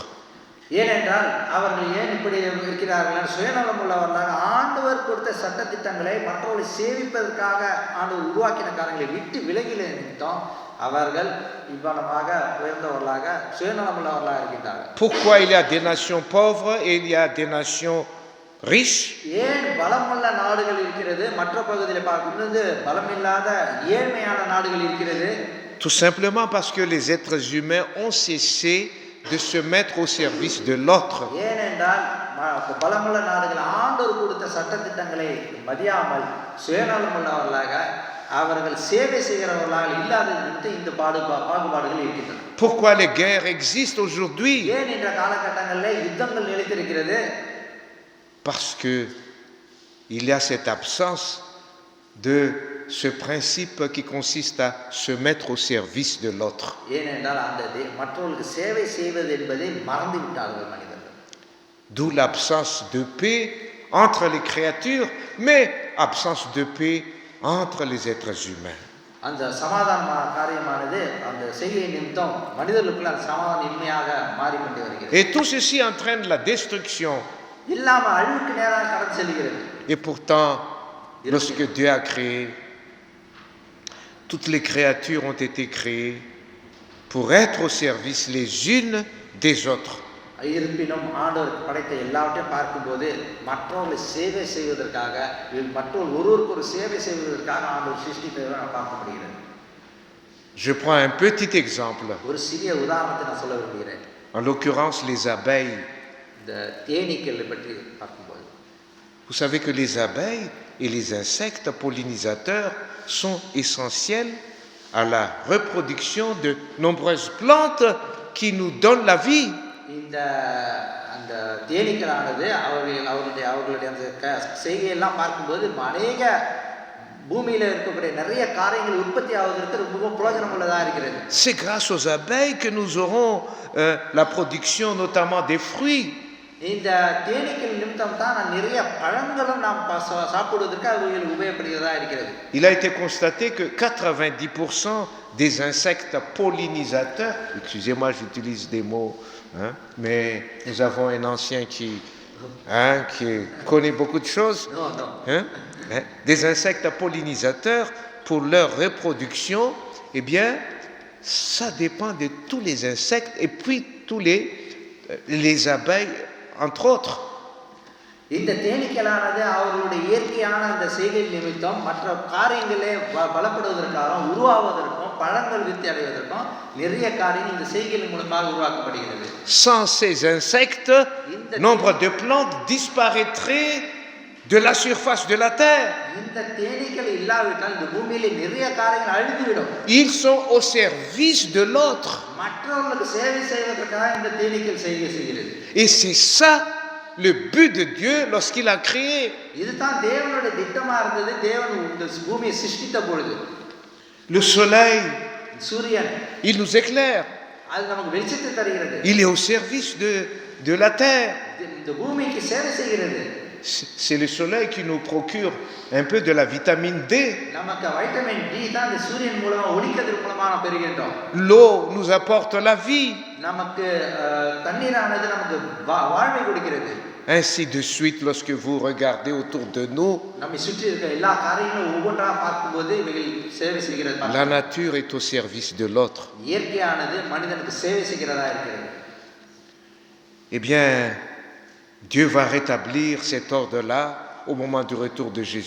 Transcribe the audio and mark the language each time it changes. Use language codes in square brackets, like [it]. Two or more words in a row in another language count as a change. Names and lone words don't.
[ta] ஏனென்றால் அவர்கள் ஏன் இப்படி இருக்கிறார்கள்? சுயநலம் உள்ளவர்களாக ஆண்டவர் கொடுத்த சட்டத்திட்டங்களை மற்றவர்களை சேவிப்பதற்காக ஆண்டவர் உருவாக்கின காரியங்களை விட்டு விலகில நிமித்தம் அவர்கள் இவ்வளவாக உயர்ந்தவர்களாக சுயநலம் உள்ளவர்களாக இருக்கின்றார்கள். [fr] Pourquoi il y a des nations pauvres et il y a des nations riches? [ta] ஏன் பலமுள்ள நாடுகள் இருக்கிறது, மற்ற பகுதியில் பார்க்கும்போது பலமில்லாத ஏழ்மையான நாடுகள் இருக்கிறது? [fr] Tout simplement parce que les êtres humains ont cessé de se mettre au service de l'autre. [ta] ஏனென்றால் பலமுள்ள நாடுகள் ஆண்டவர் கொடுத்த சட்டத்திட்டங்களை மதியாமல் சுயநலம் உள்ளவர்களாக அவர்கள் சேவை செய்கிறவர்களாக இல்லாதது இந்த பாகுபாடுகள் இருக்கின்றன. [fr] Pourquoi les guerres existent aujourd'hui? [ta] ஏன் இந்த காலகட்டங்களில் யுத்தங்கள் நிலைத்திருக்கிறது? [fr] Parce que il y a cette absence de ce principe qui consiste à se mettre au service de l'autre. [ta] ஏனென்றால் அந்த மற்றவர்களுக்கு சேவை செய்வது என்பதை மறந்து விட்டார்கள் மனிதர்கள். [fr] D'où l'absence de paix entre les créatures, mais absence de paix entre les êtres humains. [ta] அந்த சமாதான காரியமானது அந்த செய்கை நிமித்தம் மனிதர்களுக்குள்ள அந்த சமாதானம் இன்மையாக மாறிக்கொண்டே வருகிறது. [fr] Et tout ceci entraîne la destruction. [ta] இல்லாம அழிவுக்கு நேராக கடந்து செல்கிறது. [fr] Et pourtant, lorsque Dieu a créé, toutes les créatures ont été créées pour être au service les unes des autres. [ta] இருப்பினும் ஆண்டவர் படைத்த எல்லாவற்றையும் பார்க்கும்போது மற்றவர்களை சேவை செய்வதற்காக மற்றவர்கள் ஒருவருக்கு ஒரு சேவை செய்வதற்காக ஆண்டவர் சிருஷ்டித்ததை நான் பார்க்க முடிகிறது. [fr] Je prends un petit exemple. [ta] ஒரு சிறிய உதாரணத்தை நான் சொல்ல விரும்புகிறேன். [fr] En l'occurrence, les abeilles. [ta] இந்த தேனீக்களை பற்றி பார்க்கும்போது, [fr] vous savez que les abeilles et les insectes pollinisateurs sont essentiels à la reproduction de nombreuses plantes qui nous donnent la vie. [ta] இந்த அந்த தேனீக்களானது அவர்களுடைய அந்த செய்கையெல்லாம் பார்க்கும்போது அநேக பூமியில் இருக்கக்கூடிய நிறைய காரியங்கள் உற்பத்தி ஆவதற்கு ரொம்ப பிரயோஜனம் உள்ளதாக இருக்கிறது. [fr] C'est grâce aux abeilles que nous aurons la production notamment des fruits. [ta] இந்த தேனீக்கள் நிமித்தம் தான் நிறைய பழங்களும் நாம் சாப்பிடுவதற்கு அவைகள் உபயோகப்படுகிறதா இருக்கிறது. [fr] Il a été constaté que 90% des insectes pollinisateurs, excusez-moi j'utilise des mots, mais nous avons un ancien qui connaît beaucoup de choses. Non. Des insectes pollinisateurs, pour leur reproduction, eh bien, ça dépend de tous les insectes et puis tous les abeilles, entre autres. [ta] இந்த தேனீக்களானது அவர்களுடைய இயற்கையான அந்த செய்கை நிமித்தம் மற்ற காரியங்களே பலப்படுவதற்காகவும் உருவாவதற்கும் பழங்கள் விருத்தி அடைவதற்கும் நிறைய காரியங்கள் இந்த செய்கையின் மூலமாக உருவாக்கப்படுகிறது. [fr] Sans ces insectes, nombre de plantes disparaîtraient de la surface de la terre. [ta] இந்த தேனீக்கள் இல்லாவிட்டால் இந்த பூமியிலே நிறைய காரியங்கள் அழிந்துவிடும். [fr] Ils sont au service de l'autre. [ta] மற்றவர்களுக்கு சேவை செய்வதற்காக இந்த தேனீக்கள் செய்கை செய்கிறது. [fr] Et c'est ça le but de Dieu lorsqu'il a créé. [ta] இதுதான் தேவனுடைய திட்டமா இருந்தது. தேவன் இந்த பூமியை சிருஷ்டித்த பொழுது [fr] le soleil, [ta] சூரியன், [fr] il nous éclaire. [ta] அது நமக்கு வெளிச்சத்தை தருகிறது. [fr] Il est au service de la terre. [ta] இந்த பூமிக்கு சேவை செய்கிறது. [fr] C'est le soleil qui nous procure un peu de la vitamine D. [ta] நமக்கு [en] vitamin D [ta] தான் இந்த சூரியன் மூலமா ஒளிக்கதிர் மூலமா நாம் பெறுகின்றோம். [fr] L'eau nous apporte la vie. [ta] நமக்கு தண்ணீரானது நமக்கு வாழ்வை கொடுக்கிறது. [fr] Ainsi de suite, lorsque vous regardez autour de nous, [ta] நம்மை சுற்றி இருக்க எல்லா காரியங்களும் ஒவ்வொன்றா பார்க்கும்போது இவைகள் சேவை செய்கிறது. [fr] la nature est au service de l'autre. [ta] இயற்கையானது மனிதனுக்கு சேவை செய்கிறதா இருக்கிறது. [fr] Eh bien, Dieu va rétablir cet ordre-là au moment du retour de Jésus.